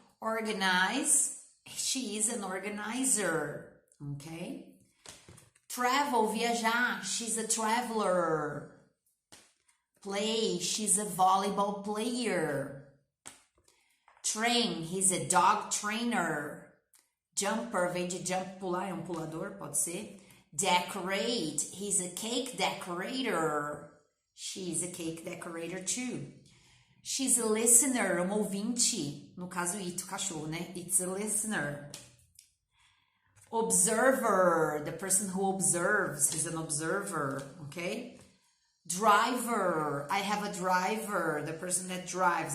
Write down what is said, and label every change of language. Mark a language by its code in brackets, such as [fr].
[en] Organize, she is an organizer, ok? Travel, viajar, she's a traveler. Play, she's a volleyball player. Train, he's a dog trainer. [pt] Jumper, vem de jump, pular, é um pulador, pode ser. [en] Decorate, he's a cake decorator. She's a cake decorator too. She's a listener, [pt] um ouvinte. No caso, it, o cachorro, né? [en] It's a listener. Observer, the person who observes, he's an observer, okay? Driver, I have a driver, the person that drives.